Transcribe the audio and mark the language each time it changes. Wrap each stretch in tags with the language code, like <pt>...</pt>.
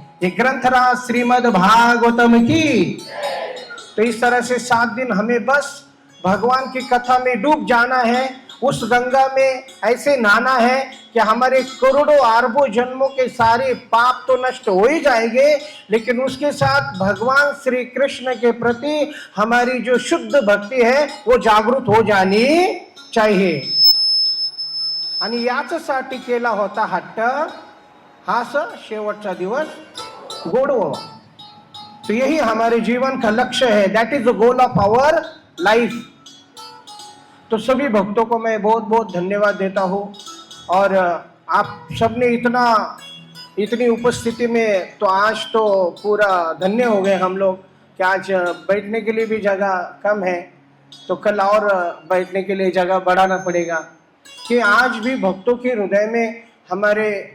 <hi>ये ग्रंथराज श्रीमद् भागवतम की। तो इस तरह से 7 दिन हमें बस भगवान की कथा में डूब जाना है, उस गंगा में ऐसे नहाना है कि हमारे करोड़ों अरबों जन्मों के सारे पाप तो नष्ट हो ही जाएंगे, लेकिन उसके साथ भगवान श्री कृष्ण के प्रति हमारी जो शुद्ध भक्ति है वो जागृत हो जानी चाहिए।</hi> <mr>आणि याच्यासाठी केला होता हट्ट, हाच शेवटचा दिवस गोडवा।</mr> <hi>तो यही हमारे जीवन का लक्ष्य है।</hi> <en>That is the goal of our life.</en> <hi>तो सभी भक्तों को मैं बहुत बहुत धन्यवाद देता हूँ। और आप सबने इतनी उपस्थिति में तो आज तो पूरा धन्य हो गए हम लोग कि आज बैठने के लिए भी जगह कम है, तो कल और बैठने के लिए जगह बढ़ाना पड़ेगा। कि आज भी भक्तों के हृदय में हमारे</hi>